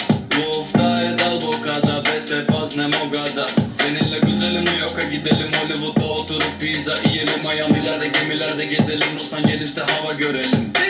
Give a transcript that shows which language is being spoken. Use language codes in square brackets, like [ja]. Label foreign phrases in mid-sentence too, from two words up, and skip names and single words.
[bg] Любовта е дълбока, да без теб аз не мога да. [tr] Seninle güzelim New York'a gidelim, Hollywood'da oturup pizza yiyelim. Miami'lerde gemilerde gezelim, Los Angeles'te hava görelim.